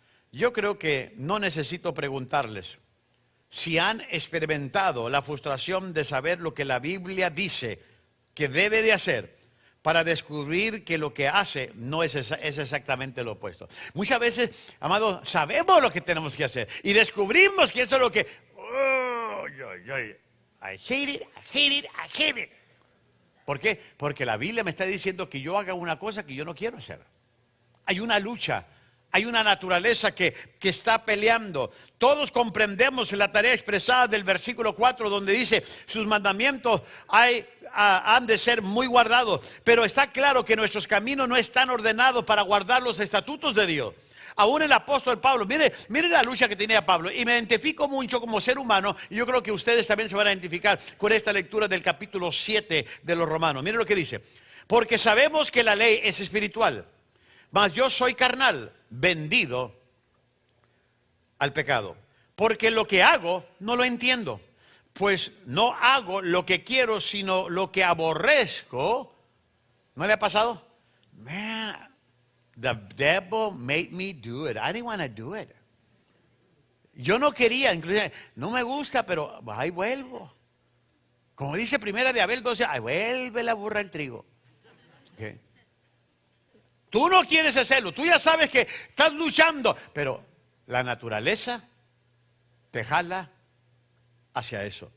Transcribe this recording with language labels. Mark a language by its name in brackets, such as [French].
[Spanish] Yo creo que no necesito preguntarles si han experimentado la frustración de saber lo que la Biblia dice que debe de hacer para descubrir que lo que hace no es exactamente lo opuesto. Muchas veces, amados, sabemos lo que tenemos que hacer y descubrimos que eso es lo que... [English] Oh, I hate it, I hate it, I hate it. [Spanish] ¿Por qué? Porque la Biblia me está diciendo que yo haga una cosa que yo no quiero hacer. Hay una lucha. Hay una naturaleza que está peleando. Todos comprendemos la tarea expresada del versículo 4 donde dice, sus mandamientos han de ser muy guardados. Pero está claro que nuestros caminos no están ordenados para guardar los estatutos de Dios. Aún el apóstol Pablo, mire la lucha que tenía Pablo. Y me identifico mucho como ser humano. Y yo creo que ustedes también se van a identificar con esta lectura del capítulo 7 de los Romanos. Mire lo que dice. Porque sabemos que la ley es espiritual, mas yo soy carnal, vendido al pecado. Porque lo que hago no lo entiendo. Pues no hago lo que quiero, sino lo que aborrezco. ¿No le ha pasado? [English] Man, the devil made me do it. I didn't want to do it. [Spanish] Yo no quería, inclusive, no me gusta, pero ahí vuelvo. Como dice Primera de Abel 12, ahí vuelve la burra al trigo. Okay. Tú no quieres hacerlo, tú ya sabes que estás luchando, pero la naturaleza te jala hacia eso.